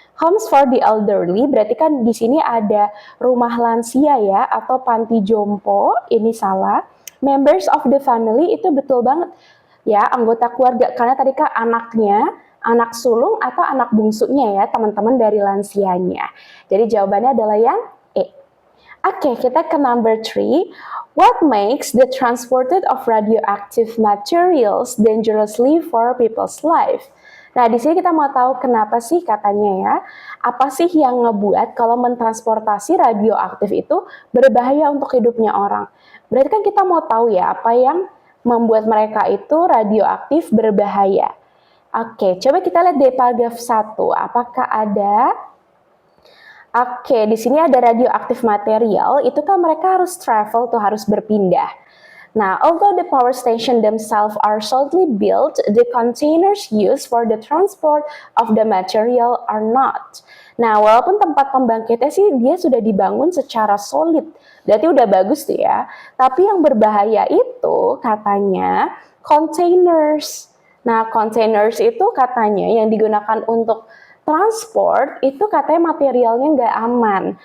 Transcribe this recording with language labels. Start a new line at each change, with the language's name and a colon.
English: Homes for the elderly,
Indonesian: berarti kan di sini ada rumah lansia ya, atau panti jompo, ini salah.
English: Members of the family,
Indonesian: itu betul banget ya, anggota keluarga, karena tadi kan anaknya, anak sulung atau anak bungsunya ya, teman-teman dari lansianya. Jadi jawabannya adalah yang E. Oke, kita ke number 3.
English: What makes the transported of radioactive materials dangerously for people's life?
Indonesian: Nah, di sini kita mau tahu kenapa sih katanya ya, apa sih yang ngebuat kalau mentransportasi radioaktif itu berbahaya untuk hidupnya orang. Berarti kan kita mau tahu ya, apa yang membuat mereka itu radioaktif berbahaya. Oke, coba kita lihat di paragraf 1, apakah ada? Oke, di sini ada radioaktif material, itu kan mereka harus travel tuh, harus berpindah.
English: Nah, although the power station themselves are solidly built, the containers used for the transport of the material are not.
Indonesian: Nah, walaupun tempat pembangkitnya sih dia sudah dibangun secara solid, berarti udah bagus tuh ya. Tapi yang berbahaya itu katanya containers. Nah, containers itu katanya yang digunakan untuk transport itu katanya materialnya nggak aman.